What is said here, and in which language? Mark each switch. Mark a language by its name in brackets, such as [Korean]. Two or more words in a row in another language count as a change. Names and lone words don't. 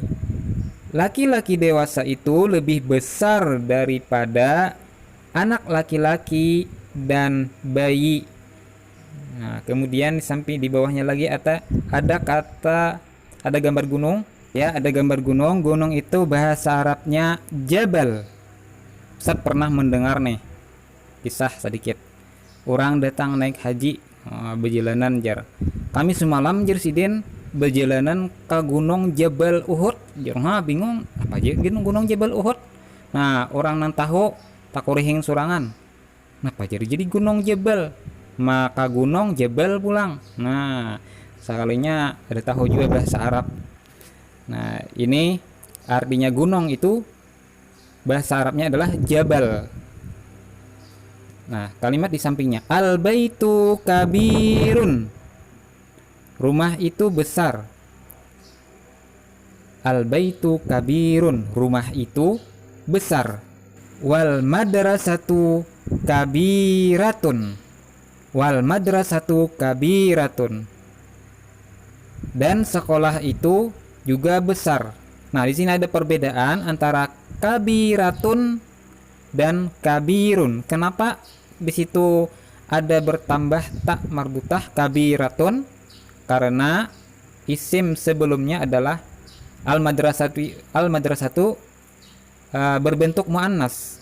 [Indonesian] Laki-laki dewasa itu lebih besar daripada anak laki-laki dan bayi. Nah, kemudian di bawahnya lagi ada gambar gunung. Ya, ada gambar gunung. Gunung itu bahasa Arabnya jabal. Ustaz pernah mendengar nih kisah sedikit. Orang datang naik haji, berjalanan jar. [Banjar] Kami semalam jar sidin berjalanan ke gunung Jabal Uhud. Jar bingung apa aja gunung Jabal Uhud. Nah, orang nan tahu takurihing surangan. Napa jadi gunung Jabal? Maka gunung Jabal pulang. Nah, sekalinya ada tahu juga bahasa Arab. [Indonesian] Nah, ini artinya gunung itu bahasa Arabnya adalah jabal. Nah, kalimat di sampingnya [Arabic] al-baitu kabirun. [Indonesian] Rumah itu besar. [Arabic] al-baitu kabirun, [Indonesian] rumah itu besar. [Arabic] Wal madrasatu kabiratun, wal madrasatu kabiratun, [Indonesian] dan sekolah itu juga besar. Nah, di sini ada perbedaan antara kabiratun dan kabirun. Kenapa di situ ada bertambah tak marbutah kabiratun? Karena isim sebelumnya adalah al-madrasatu berbentuk muannas.